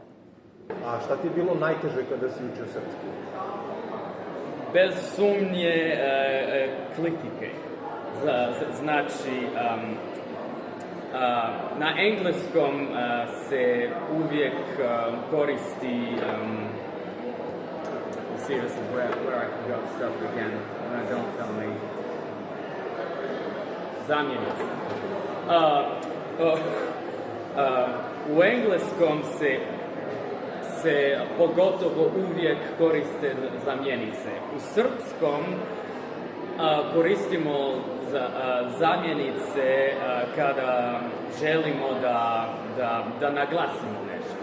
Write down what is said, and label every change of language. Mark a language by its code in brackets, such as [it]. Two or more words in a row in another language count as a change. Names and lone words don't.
[sr] A šta ti je bilo najteže kada si učio srpski? Bez sumnje kritike. Znači, na engleskom se uvijek koristi [en] see, this is where I forgot stuff again. Don't tell me. [sr] Zamjenice. U engleskom se se pogotovo uvijek koriste zamjenice. U srpskom koristimo zamjenice kada želimo da naglasimo nešto.